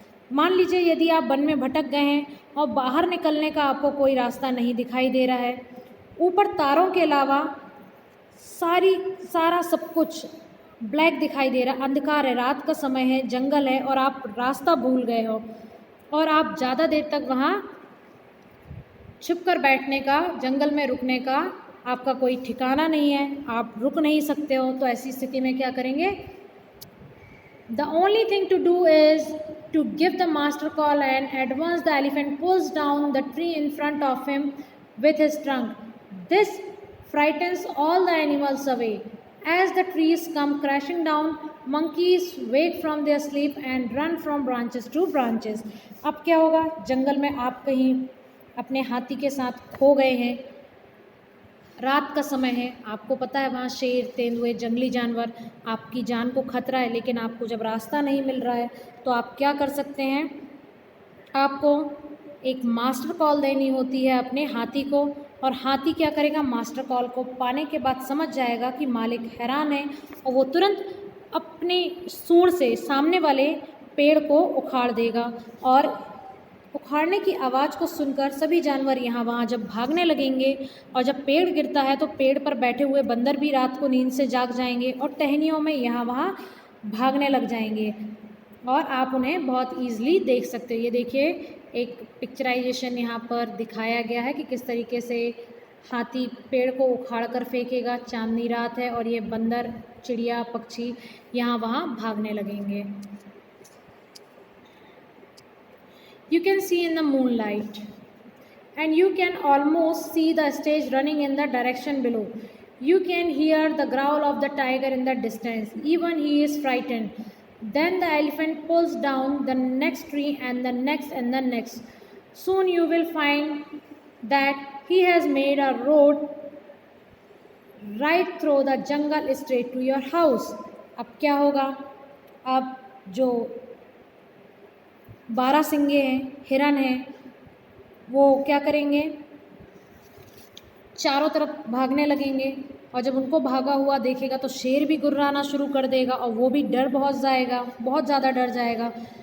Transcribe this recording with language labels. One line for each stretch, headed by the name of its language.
Hindi: मान लीजिए यदि आप वन में भटक गए हैं और बाहर निकलने का आपको कोई रास्ता नहीं दिखाई दे रहा है, ऊपर तारों के अलावा सारा सब कुछ ब्लैक दिखाई दे रहा, अंधकार है, रात का समय है, जंगल है, और आप रास्ता भूल गए हो और आप ज़्यादा देर तक वहाँ छिप कर बैठने का, जंगल में रुकने का आपका कोई ठिकाना नहीं है, आप रुक नहीं सकते हो, तो ऐसी स्थिति में क्या करेंगे?
English: The only thing to do is to give the master call, and at once the elephant pulls down the tree in front of him with his trunk. This frightens all the animals away. As the trees come crashing down, monkeys wake from their sleep and run from branches to branches.
Hindi: अब क्या होगा? जंगल में आप कहीं अपने हाथी के साथ खो गए हैं, रात का समय है, आपको पता है वहाँ शेर, तेंदुए, जंगली जानवर, आपकी जान को खतरा है, लेकिन आपको जब रास्ता नहीं मिल रहा है तो आप क्या कर सकते हैं? आपको एक मास्टर कॉल देनी होती है अपने हाथी को, और हाथी क्या करेगा? मास्टर कॉल को पाने के बाद समझ जाएगा कि मालिक हैरान है, और वो तुरंत अपनी सूंड से सामने वाले पेड़ को उखाड़ देगा, और उखाड़ने की आवाज़ को सुनकर सभी जानवर यहाँ वहाँ जब भागने लगेंगे, और जब पेड़ गिरता है तो पेड़ पर बैठे हुए बंदर भी रात को नींद से जाग जाएंगे और टहनियों में यहाँ वहाँ भागने लग जाएंगे, और आप उन्हें बहुत ईजिली देख सकते हो। ये देखिए एक पिक्चराइजेशन यहाँ पर दिखाया गया है कि किस तरीके से हाथी पेड़ को उखाड़ कर फेंकेगा, चांदनी रात है, और ये बंदर, चिड़िया, पक्षी यहाँ वहाँ भागने लगेंगे।
English: You can see in the moonlight, and you can almost see the stage running in the direction below. You can hear the growl of the tiger in the distance. Even he is frightened. Then the elephant pulls down the next tree and the next and the next. Soon you will find that he has made a road right through the jungle straight to your house.
Hindi: अब क्या होगा? अब जो बारहसिंगे हैं, हिरन हैं, वो क्या करेंगे? चारों तरफ भागने लगेंगे, और जब उनको भागा हुआ देखेगा तो शेर भी गुर्राना शुरू कर देगा, और वो भी बहुत ज़्यादा डर जाएगा।